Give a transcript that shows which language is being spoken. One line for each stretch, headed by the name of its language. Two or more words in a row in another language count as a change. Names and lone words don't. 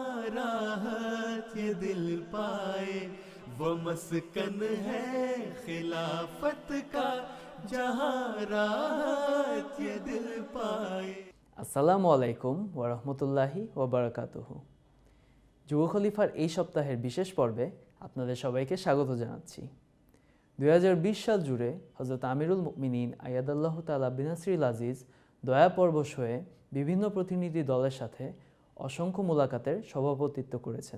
Urdu: راحت یہ دل پائے، وہ مسکن ہے خلافت کا جہاں راحت یہ دل পায়।
Arabic: السلام عليكم ورحمة الله وبركاته.
Bangla: যুব খলিফার এই সপ্তাহের বিশেষ পর্বে আপনাদের সবাইকে স্বাগত জানাচ্ছি। 2020 সাল জুড়ে হযরত আমিরুল মুমিনিন
Arabic: أيده الله تعالى بنصره العزيز
Bangla: দয়াপরবশ হয়ে বিভিন্ন প্রতিনিধি দলের সাথে অসংখ্য মোলাকাতের সভাপতিত্ব করেছেন।